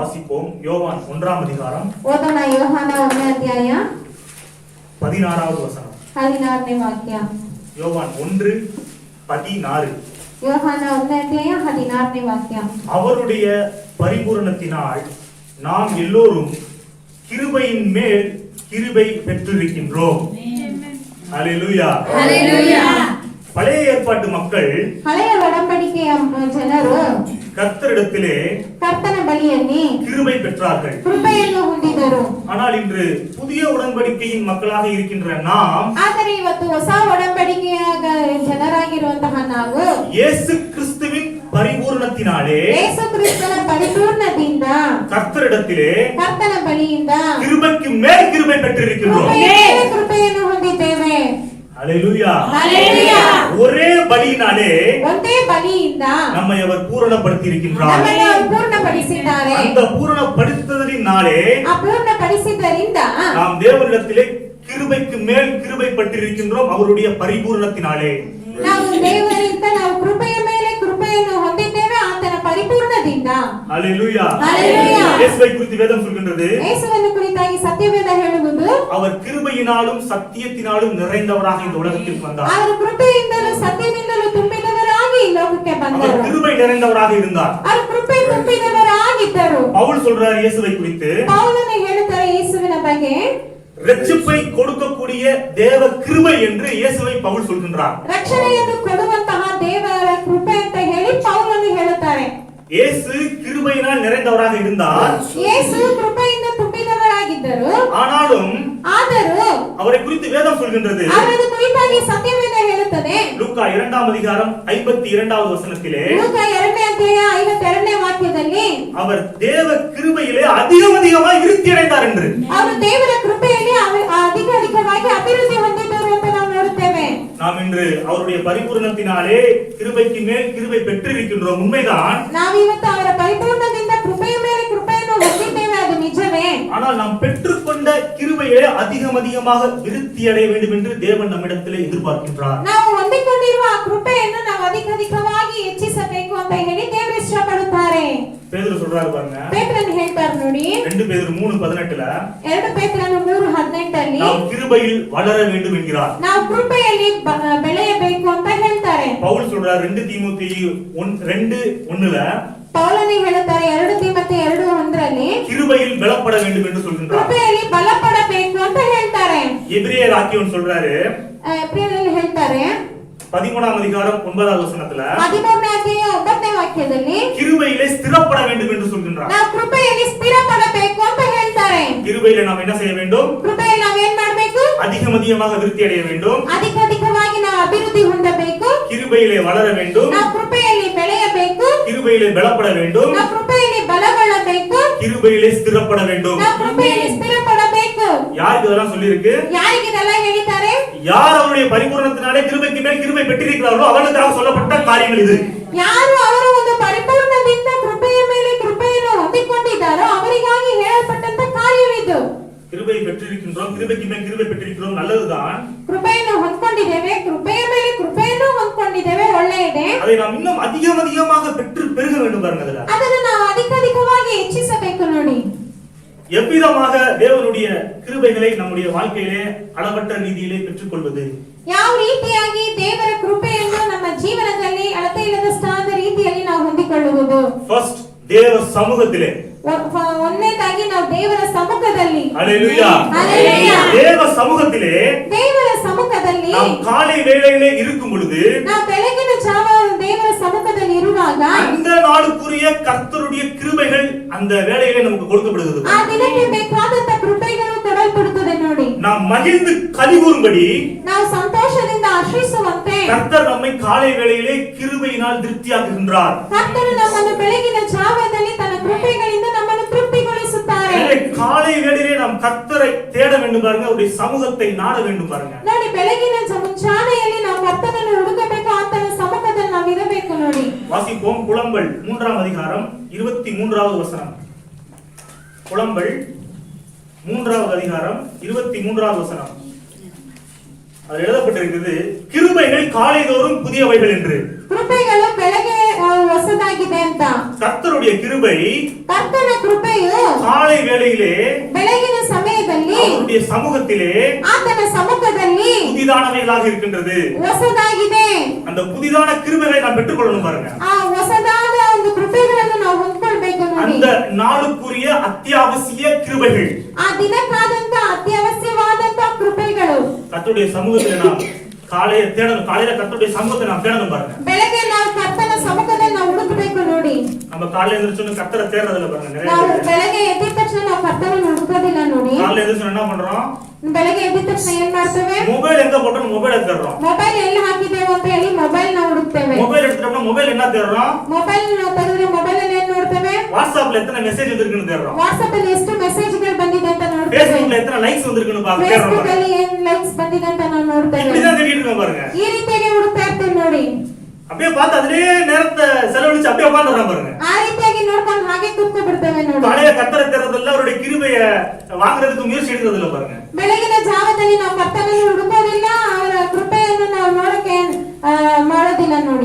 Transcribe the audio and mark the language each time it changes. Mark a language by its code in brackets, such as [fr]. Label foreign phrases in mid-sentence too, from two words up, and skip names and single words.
[ta] வாசிப்போம். யோவான் 1ஆம் அதிகாரம் [kn] ಓದೋಣ. ಯೋಹಾನ 1ನೇ ಅಧ್ಯಾಯ [ta] 16வது வசனம். [kn] 16ನೇ ವಾಕ್ಯ. [ta] யோவான் 1:16. [kn] ಯೋಹಾನ 1ನೇ ಅಧ್ಯಾಯ 16ನೇ ವಾಕ್ಯ. [ta] அவருடைய பரிபூரணத்தினால் நாம் எல்லோரும் கிருபையின் மேல் கிருபை பெற்றிருக்கின்றோம். ஹல்லேலூயா. ஹல்லேலூயா. பழைய ஏற்பாட்டு மக்கள் [kn] ಹಳೆಯ ಒಡಂಬಡಿಕೆಯ ಜನರು [ta] கர்த்தரிடத்திலே [kn] ಕರ್ತನ ಬಳಿಯಲ್ಲಿ [ta] கிருபை பெற்றார்கள், [kn] ಕೃಪೆಯನ್ನು ಹೊಂದಿದರು. [ta] ஆனால் இன்று புதிய உடன்படிக்கையின் மக்களாக இருக்கின்ற நாம், [kn] ಆದರೆ ಇವತ್ತು ಹೊಸ ಒಡಂಬಡಿಕೆಯ ಜನರಾಗಿರುವಂತಹ ನಾವು [ta] இயேசு கிறிஸ்துவின் பரிபூரணத்தினாலே [kn] ಯೇಸು ಕ್ರಿಸ್ತನ ಪರಿಪೂರ್ಣದಿಂದ [ta] கர்த்தரிடத்திலே [kn] ಕರ್ತನ ಬಳಿಯಿಂದ [ta] கிருபைக்கு மேல் கிருபை பெற்றிருக்கிறோம். [kn] ಕೃಪೆಯನ್ನು ಹೊಂದಿದ್ದೇವೆ. [ta] ஹல்லேலூயா. ஹல்லேலூயா. ஒரே பலியினாலே [kn] ಒಂದೇ ಬಲಿಯಿಂದ [ta] நம்மை அவர் பூரணப்படுத்தி இருக்கின்றார். [kn] ನಮ್ಮನ್ನು ಪೂರ್ಣಪಡಿಸಿದ್ದಾರೆ. [ta] அந்த பூரணப்படுத்துதலினாலே [kn] ಪೂರ್ಣಪಡಿಸಿದ್ದರಿಂದ [ta] நாம் தேவனிடத்திலே கிருபைக்கு மேல் கிருபை பெற்றிருக்கின்றோம். அவருடைய பரிபூரணத்தினாலே [kn] ನಾವು ದೇವರಿಂದ ನಾವು ಕೃಪೆಯ ಮೇಲೆ ಕೃಪೆಯನ್ನು ಹೊಂದಿದ್ದೇವೆ, ಆತನ ಪರಿಪೂರ್ಣದಿಂದ. [ta] ஹல்லேலூயா. ஹல்லேலூயா. இயேசுவை குறித்து வேதம் சொல்கின்றது, [kn] ಯೇಸುವನ್ನು ಕುರಿತಾಗಿ ಸತ್ಯವೇದ ಹೇಳುವುದು, [ta] அவர் கிருபையினாலும் சத்தியத்தினாலும் நிறைந்தவராக இந்த உலகத்திற்கு வந்தார். [kn] ಅವರು ಕೃಪೆಯಿಂದಲೂ ಸತ್ಯದಿಂದಲೂ ತುಂಬಿದವರಾಗಿ ಈ ಲೋಕಕ್ಕೆ [ta] அவர் [kn] ಬಂದರು. [ta] கிருபை நிறைந்தவராக இருந்தார். [kn] ಅವರು ಕೃಪೆ ತುಂಬಿದವರಾಗಿದ್ದರು. [ta] பவுல் சொல்றார் இயேசுவை குறித்து, [kn] ಪೌಲನು ಹೇಳುತ್ತಾರೆ ಯೇಸುವಿನ ಬಗ್ಗೆ, [ta] ரட்சிப்பை கொடுக்கக்கூடிய தேவ கிருபை என்று இயேசுவை பவுல் சொல்கின்றார். [kn] ರಕ್ಷಣೆಯನ್ನು ಕೊಡುವಂತಹ ದೇವರ ಕೃಪೆ ಅಂತ ಹೇಳಿ ಪೌಲನು ಹೇಳುತ್ತಾರೆ. [ta] இயேசு கிருபையினால் நிறைந்தவராக இருந்தார். [kn] ಯೇಸು ಕೃಪೆಯಿಂದ ತುಂಬಿದವರಾಗಿದ್ದರು. [ta] ஆனாலும் [kn] ಆದರೂ [ta] அவரை குறித்து வேதம் சொல்கின்றது, [kn] ಅವರ ಕುರಿತಾಗಿ ಸತ್ಯವೇದ ಹೇಳುತ್ತದೆ. [ta] லூக்கா 2ஆம் அதிகாரம் 52வது வசனத்திலே, [kn] ಲೂಕ 2ನೇ ಅಧ್ಯಾಯ 52ನೇ ವಾಕ್ಯದಲ್ಲಿ, [ta] அவர் தேவ கிருபையிலே அதிகமாய் விருத்தி அடைந்தார் என்று. [kn] ಅವರು ದೇವರ ಕೃಪೆಯಲ್ಲಿ ಅಧಿಕವಾಗಿ ಅಭಿವೃದ್ಧಿ ಹೊಂದಿದ್ದರು ಅಂತ ನಾವು ನೋಡುತ್ತೇವೆ. [ta] நாம் இன்று அவருடைய பரிபூரணத்தினாலே கிருபைக்கு மேல் கிருபை பெற்றிருக்கின்றோம், உண்மைதான். [kn] ನಾವು ಇವತ್ತು ಅವರ ಪರಿಪೂರ್ಣದಿಂದ ಕೃಪೆಯ ಮೇಲೆ ಕೃಪೆಯನ್ನು ಹೊಂದಿದ್ದೇವೆ, ಅದು ನಿಜವೇ. [ta] ஆனால் நாம் பெற்றுக்கொண்ட கிருபையை அதிகமாக விருத்தி அடைய வேண்டும் என்று தேவன் நம்மிடத்திலே எதிர்பார்க்கின்றார். [kn] ನಾವು ಹೊಂದಿಕೊಂಡಿರುವ ಆ ಕೃಪೆಯನ್ನು ನಾವು ಅಧಿಕವಾಗಿ ಹೆಚ್ಚಿಸಬೇಕು ಅಂತ ಹೇಳಿ ದೇವರು ಇಷ್ಟಪಡುತ್ತಾರೆ. [ta] பேதுரு சொல்றாரு பாருங்க, [kn] ಪೇತ್ರನು ಹೇಳ್ತಾರೆ ನೋಡಿ, [ta] 2 பேதுரு 3:18, [kn] 2 ಪೇತ್ರನು 3:18 [ta] நாம் கிருபையில் வளர வேண்டும் என்கிறார். [kn] ನಾವು ಕೃಪೆಯಲ್ಲಿ ಬೆಳೆಯಬೇಕು ಅಂತ ಹೇಳ್ತಾರೆ. [ta] பவுல் சொல்றார் 2 தீமோத்தேயு 2:1 [kn] ಪೌಲನು ಹೇಳುತ್ತಾರೆ 2 ತಿಮೋಥೆಯ 2:1 [ta] கிருபையில் பலப்பட வேண்டும் என்று சொல்கின்றார். [kn] ಕೃಪೆಯಲ್ಲಿ ಬಲಪಡಬೇಕು ಅಂತ ಹೇಳ್ತಾರೆ. [ta] எபிரேயர் ஆக்கியோன் சொல்றாரு, [kn] ಎಬ್ರಿಯರಲ್ಲಿ ಹೇಳ್ತಾರೆ [ta] 13ஆம் அதிகாரம் 9வது வசனத்துல, [kn] 13ನೇ ಅಧ್ಯಾಯ 9ನೇ ವಾಕ್ಯದಲ್ಲಿ, [ta] கிருபையிலே ஸ்திரப்பட வேண்டும் என்று சொல்கின்றார். [kn] ನಾವು ಕೃಪೆಯಲ್ಲಿ ಸ್ಥಿರಪಡಬೇಕು ಅಂತ ಹೇಳ್ತಾರೆ. [ta] கிருபையிலே நாம் என்ன செய்ய வேண்டும்? [kn] ಕೃಪೆಯಲ್ಲಿ ನಾವು ಏನ್ ಮಾಡಬೇಕು? [ta] அதிகமாக விருத்தி அடைய வேண்டும். [kn] ಅಧಿಕವಾಗಿ ನಾವು ಅಭಿವೃದ್ಧಿ ಹೊಂದಬೇಕು. [ta] கிருபையிலே வளர வேண்டும். [kn] ನಾವು ಕೃಪೆಯಲ್ಲಿ ಬೆಳೆಯಬೇಕು. [ta] கிருபையிலே பலப்பட வேண்டும். [kn] ನಾವು ಕೃಪೆಯಲ್ಲಿ ಬಲಗೊಳ್ಳಬೇಕು. [ta] கிருபையிலே ஸ்திரப்பட வேண்டும். [kn] ನಾವು ಕೃಪೆಯಲ್ಲಿ ಸ್ಥಿರಪಡಬೇಕು. [ta] யாருக்கு இதெல்லாம் சொல்லி இருக்கு? [kn] ಯಾರಿಗೆ ಇದೆಲ್ಲ ಹೇಳಿದ್ದಾರೆ? [ta] யார் அவருடைய பரிபூரணத்தினாலே கிருபைக்கு மேல் கிருபை பெற்றிருக்கிறார்களோ அவர்களுக்காக சொல்லப்பட்ட காரியங்கள் இது. [kn] ಯಾರು ಅವರ ಒಂದು ಪರಿಪೂರ್ಣದಿಂದ ಕೃಪೆಯ ಮೇಲೆ ಕೃಪೆಯನ್ನು ಹೊಂದಿಕೊಂಡಿದ್ದಾರೋ ಅವರಿಗಾಗಿ ಹೇಳಲ್ಪಟ್ಟಂತ ಕಾರ್ಯವಿದು. [ta] கிருபை பெற்றிருக்கின்றோம், கிருபைக்கு மேல் கிருபை பெற்றிருக்கிறோம், நல்லதுதான். [kn] ಕೃಪೆಯನ್ನು ಹೊಂದಿಕೊಂಡಿದ್ದೇವೆ, ಕೃಪೆಯ ಮೇಲೆ ಕೃಪೆಯನ್ನು ಹೊಂದಿಕೊಂಡಿದ್ದೇವೆ, ಒಳ್ಳೆಯದೇ. [ta] அதை நாம் இன்னும் அதிகமாக பெற்று பெருக வேண்டும் பாருங்க. அதுல [kn] ಅದನ್ನು ನಾವು ಅಧಿಕವಾಗಿ ಹೆಚ್ಚಿಸಬೇಕು ನೋಡಿ. [ta] எவ்விதமாக தேவனுடைய கிருபைகளை நம்முடைய வாழ்க்கையிலே அளவற்ற ரீதியிலே பெற்றுக்கொள்வது? [kn] ಯಾವ ರೀತಿಯಾಗಿ ದೇವರ ಕೃಪೆಯನ್ನು ನಮ್ಮ ಜೀವನದಲ್ಲಿ ಅಳತೆ ಇಲ್ಲದಷ್ಟಾದ ರೀತಿಯಲ್ಲಿ ನಾವು ಹೊಂದಿಕೊಳ್ಳುವುದು? [ta] ಫಸ್ಟ್ தேவ சமூகத்திலே, [kn] ಒಂದನೇದಾಗಿ ನಾವು ದೇವರ ಸಮ್ಮುಖದಲ್ಲಿ. [ta] ஹல்லேலூயா. ஹல்லேலூயா. தேவ சமூகத்திலே, [kn] ದೇವರ ಸಮ್ಮುಖದಲ್ಲಿ [ta] நாம் காலை வேளையிலே இருக்கும் பொழுது, [kn] ನಾವು ಬೆಳಗಿನ ಜಾವ ದೇವರ ಸಮ್ಮುಖದಲ್ಲಿ ಇರುವಾಗ [ta] அந்த நாளுக்குரிய கர்த்தருடைய கிருபைகள் அந்த வேளையிலே நமக்கு கொடுக்கப்படுகிறது. [kn] ಆ ದಿನಕ್ಕೆ ಬೇಕಾದಂತ ಕೃಪೆಗಳು ಕೊಡಲ್ಪಡುತ್ತದೆ ನೋಡಿ. [ta] நாம் மகிழ்ந்து கலிகூறும்படி, [kn] ನಾವು ಸಂತೋಷದಿಂದ ಹರ್ಷಿಸುವಂತೆ [ta] கர்த்தர் நம்மை காலை வேளையிலே கிருபையினால் திருப்தியாக்குகின்றார். [kn] ಕರ್ತನು ನಮ್ಮನ್ನು ಬೆಳಗಿನ ಜಾವದಲ್ಲಿ ತನ್ನ ಕೃಪೆಗಳಿಂದ ನಮ್ಮನ್ನು ತೃಪ್ತಿಗೊಳಿಸುತ್ತಾರೆ. [ta] காலை வேளையிலே நாம் கர்த்தரை தேட வேண்டும் பாருங்க, அவருடைய சமூகத்தை நாட வேண்டும் பாருங்க. [kn] ನೋಡಿ, ಬೆಳಗಿನ ಮುಂಜಾನೆಯಲ್ಲಿ ನಾವು ಕರ್ತನನ್ನು ಹುಡುಕಬೇಕು, ಆತನ ಸಮ್ಮುಖದಲ್ಲಿ ನಾವು ಇರಬೇಕು ನೋಡಿ. [ta] வாசிப்போம் புலம்பல் 3ஆம் அதிகாரம் 23வது வசனம். புலம்பல் 3வது அதிகாரம் 23வது வசனம். அதில் எழுதப்பட்டிருக்கிறது, கிருபைகள் காலைதோறும் புதியவைகள் என்று. [kn] ಕೃಪೆಗಳು ಬೆಳಗ್ಗೆ ಹೊಸದಾಗಿದೆ ಅಂತ. [ta] கர்த்தருடைய கிருபை [kn] ಕರ್ತನ ಕೃಪೆಯು [ta] காலை வேளையிலே [kn] ಬೆಳಗಿನ ಸಮಯದಲ್ಲಿ [ta] அவருடைய சமூகத்திலே [kn] ಆತನ ಸಮ್ಮುಖದಲ್ಲಿ [ta] புதிதானவைகளாக இருக்கின்றது. [kn] ಹೊಸದಾಗಿದೆ. [ta] அந்த புதிதான கிருபைகளை நாம் பெற்றுக்கொள்ளணும் பாருங்க. [kn] ಆ ಹೊಸದಾದ ಒಂದು ಕೃಪೆಗಳನ್ನು ನಾವು ಹೊಂದ್ಕೊಳ್ಬೇಕು ನೋಡಿ. [ta] அந்த நாளுக்குரிய அத்தியாவசிய கிருபைகள், [kn] ಆ ದಿನಕ್ಕಾದಂತ ಅತ್ಯವಶ್ಯವಾದಂತ ಕೃಪೆಗಳು. [ta] கர்த்தருடைய சமூகத்திலே நாம் காலையில தேடணும். காலையில கர்த்தருடைய சமூகத்தை நாம் தேடணும் பாருங்க. [kn] ಬೆಳಗ್ಗೆ ನಾವು ಕರ್ತನ ಸಮ್ಮುಖದಲ್ಲಿ ನಾವು ಹುಡುಕಬೇಕು ನೋಡಿ. [ta] நம்ம காலையில எழுந்திருச்சோன்னு கர்த்தரை தேடுறதுல பாருங்க. நிறைய [kn] ನಾವು [ta] பேர் [kn] ಬೆಳಗ್ಗೆ ಎದ್ದ ತಕ್ಷಣ ನಾವು ಕರ್ತನ ಹುಡುಕೋದಿಲ್ಲ ನೋಡಿ. [ta] காலையில எழுந்திருச்சோன்னு என்ன பண்றோம்? [kn] ಬೆಳಗ್ಗೆ ಎದ್ದ ತಕ್ಷಣ ಏನ್ ಮಾಡ್ತೇವೆ? [ta] ಮೊಬೈಲ್ எங்க போட்டோம்? ಮೊಬೈಲ್ தேடுறோம். [kn] ಮೊಬೈಲ್ ಎಲ್ಲಿ ಹಾಕಿದ್ದೇವೆ ಅಂತ ಹೇಳಿ ಮೊಬೈಲ್ ನಾವು ಹುಡುಕ್ತೇವೆ. [ta] ಮೊಬೈಲ್ எடுத்துட்டோம்னா ಮೊಬೈಲ್ என்ன தேடுறோம்? [kn] ಮೊಬೈಲ್ ನಾವು ತೆಗೆದ್ರೆ ಮೊಬೈಲ್ ಅಲ್ಲಿ ಏನ್ ನೋಡ್ತೇವೆ? [ta] வாட்ஸ்அப்ல எத்தனை மெசேஜ் வந்திருக்குன்னு தேடுறோம். [kn] ವಾಟ್ಸ್ಆಪ್ ಅಲ್ಲಿ ಎಷ್ಟು ಮೆಸೇಜ್ಗಳು ಬಂದಿದೆ ಅಂತ ನೋಡ್ತೇವೆ. [ta] ಫೇಸ್ಬುಕ್ல எத்தனை லைக்ஸ் வந்திருக்குன்னு [kn] ಫೇಸ್ಬುಕ್ [ta] தேடுறோம். [kn] ಅಲ್ಲಿ ಏನ್ ಲೈಕ್ಸ್ ಬಂದಿದೆ ಅಂತ ನಾವು ನೋಡ್ತೇವೆ. [ta] இப்படிதான் தேடிட்டு இருக்கோம் பாருங்க. [kn] ಈ ರೀತಿಯಾಗಿ ಹುಡುಕ್ತಾ ಇರ್ತೇವೆ ನೋಡಿ. [ta] அப்படியே பார்த்து அதிலே நேரத்தை செலவழிச்சு அப்படியே உட்கார்ந்துறோம் பாருங்க. [kn] ಆ ರೀತಿಯಾಗಿ ನೋಡ್ಕೊಂಡು ಹಾಗೆ ಕೂತ್ಕೊಂಡು ಬಿಡ್ತೇವೆ ನೋಡಿ. [ta] காலையில கர்த்தரை தேடுறதுல அவருடைய கிருபையை வாங்குறதுக்கு முயற்சி எடுக்கிறதுல பாருங்க. [kn] ಬೆಳಗಿನ ಜಾವದಲ್ಲಿ ನಾವು ಕರ್ತನನ್ನು ಹುಡುಕೋದಿಲ್ಲ, ಅವರ ಕೃಪೆಯನ್ನು ನಾವು ನೋಡಕ್ಕೆ ಮಾಡೋದಿಲ್ಲ ನೋಡಿ.